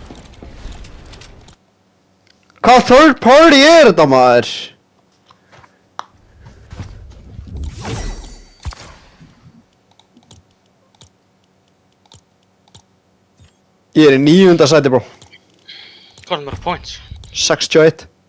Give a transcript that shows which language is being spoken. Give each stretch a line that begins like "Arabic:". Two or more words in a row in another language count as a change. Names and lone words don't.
Icelandic: Hvað
English: third party
Icelandic: er þetta maður? Ég er í 9. sæti bro. Hvað er mörg points? 61.